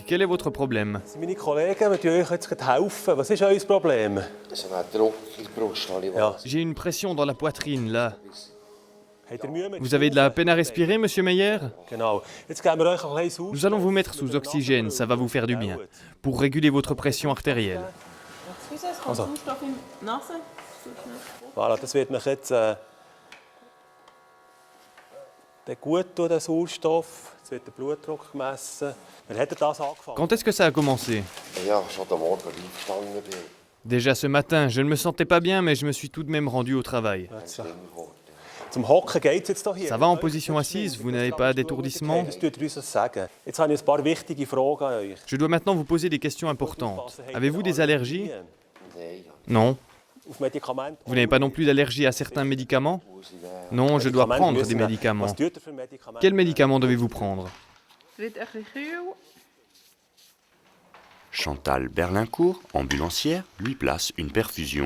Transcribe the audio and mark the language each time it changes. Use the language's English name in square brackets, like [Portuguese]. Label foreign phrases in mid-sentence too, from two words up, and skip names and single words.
[French] Quel est votre problème? J'ai une pression dans la poitrine, là. Vous avez de la peine à respirer, monsieur Meyer? Nous allons vous mettre sous oxygène, ça va vous faire du bien, pour réguler votre pression artérielle. Voilà, [German] das wird mich jetzt gut tun, der Sauerstoff. Jetzt wird der Blutdruck gemessen. Wann hat das angefangen? [French] Quand est-ce que ça a commencé? Déjà ce matin, je ne me sentais pas bien, mais je me suis tout de même rendu au travail. [German] Zum Hocken geht's jetzt hier. [French] Ça va en position assise? Vous n'avez pas d'étourdissement? [German] Das tut uns das sagen. Jetzt habe ich ein paar wichtige Fragen an euch. [French] Je dois maintenant vous poser des questions importantes. Avez-vous des allergies? Non. Vous n'avez pas non plus d'allergie à certains médicaments? Non, je dois prendre des médicaments. Quels médicaments devez-vous prendre? Chantal Berlincourt, ambulancière, lui place une perfusion.